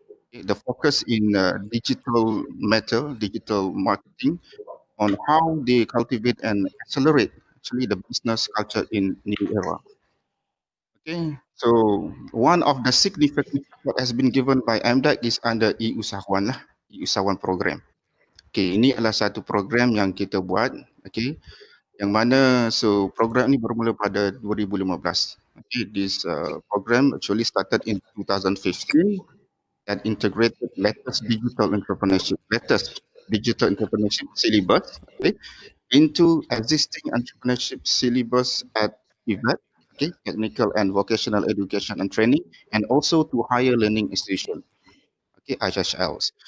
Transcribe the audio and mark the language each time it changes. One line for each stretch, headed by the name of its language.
English: Okay, the focus in digital matter, digital marketing, on how they cultivate and accelerate actually the business culture in new era. Okay, so one of the significant what has been given by MDEC is under e-usahawan lah, e-usahawan program.
Malay: Okay, ini adalah satu program yang kita buat, okay, yang mana program ni bermula pada 2015.
English: Okay, this program actually started in 2015 and integrated latest digital entrepreneurship syllabus, okay, into existing entrepreneurship syllabus at TVET, okay, technical and vocational education and training, and also to higher learning institution, okay, HHLs.